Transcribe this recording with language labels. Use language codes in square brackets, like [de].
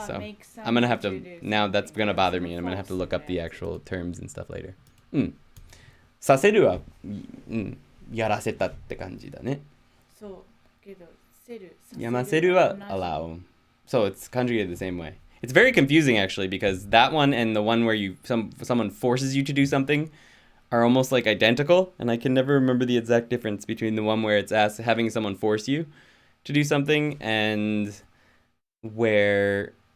[en] So I'm gonna have to now. That's gonna bother me, and I'm gonna have to look up the actual terms and stuff later. [ja] させるはやらせたって感じだね。そうけどせるやませるは [en] allow. So it's conjugated the same way. It's very confusing actually because that one and the one where someone forces you to do something are almost like identical, and I can never remember the exact difference between the one where it's having someone force you to do something and where